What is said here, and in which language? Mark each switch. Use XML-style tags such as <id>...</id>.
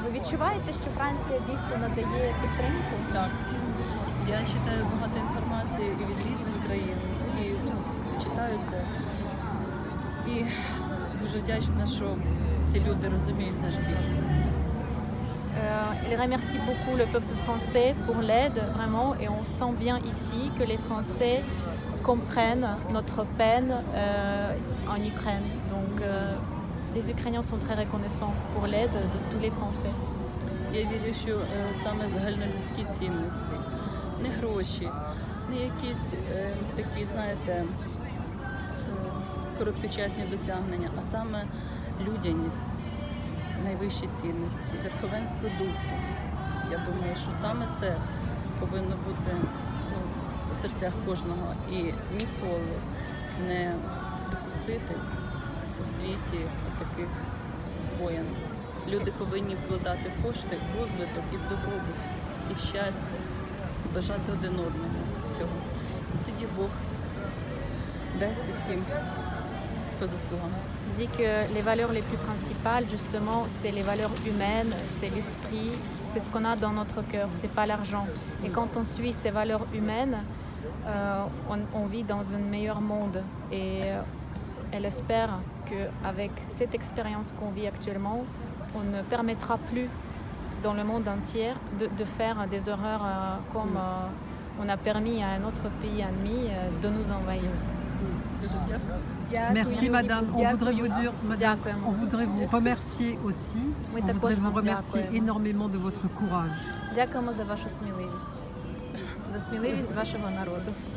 <uk>Ви відчуваєте, що Франція дійсно надає підтримку? Так. Я читаю багато інформації і від різних країн. І читаю це. І дуже вдячна, що ці люди розуміють наш біль.</uk> <fr>Il remercie beaucoup le peuple français pour l'aide, vraiment, et on sent bien ici que les Français comprennent notre peine en Ukraine. Donc, les Ukrainiens sont très reconnaissants pour l'aide de tous les Français.</fr> <uk>Я вірю, що саме загальнолюдські цінності, не гроші, не якісь такі, знаєте, короткочасні досягнення, а саме людяність, найвищі цінності, верховенство духу. Я думаю, що саме це повинно бути у серцях кожного і ніколи не допустити у світі таких воєн. Люди повинні вкладати кошти в розвиток і в добробут, і в щастя, і бажати один одному цього. І тоді Бог дасть усім по заслугам.</uk> <fr>dit que les valeurs les plus principales, justement, c'est les valeurs humaines, c'est l'esprit, c'est ce qu'on a dans notre cœur, c'est pas l'argent. Et quand on suit ces valeurs humaines, on vit dans un meilleur monde. Et elle espère qu'avec cette expérience qu'on vit actuellement, on ne permettra plus dans le monde entier de faire des erreurs comme on a permis à un autre pays ennemi de nous envahir. Merci madame. On voudrait vous dire, madame, on voudrait vous remercier aussi. On voudrait vous remercier énormément de votre courage.</fr> <uk>Дякуємо за вашу сміливість. За сміливість вашого народу.</uk>